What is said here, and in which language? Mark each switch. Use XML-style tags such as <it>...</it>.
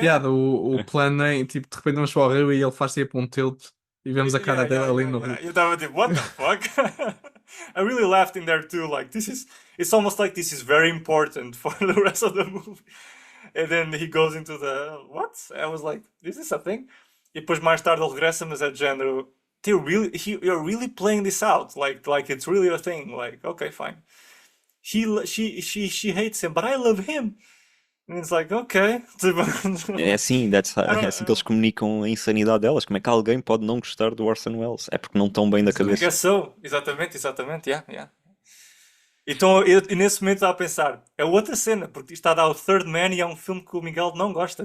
<pt>piada, o plano em, tipo, de repente vamos para o rio e ele faz tipo um tilt e vemos a cara dele ali no rio. Eu tava tipo,</pt> <en>what the fuck? I really laughed in there too. Like, it's almost like this is very important for the rest of the movie. And then he goes into what? I was like, is this a thing? E depois mais tarde ele regressa, mas é de género, you're really playing this out. Like it's really a thing. Like, okay, fine. She hates him, but I love him. And it's like, okay.</en> <pt>É assim, é assim que eles comunicam a insanidade delas. Como é que alguém pode não gostar do Orson Welles? É porque não estão bem da cabeça. Exatamente, yeah. Então, e nesse momento estava a pensar, é outra cena, porque isto está a dar o Third Man e é um filme que o Miguel não gosta.</pt>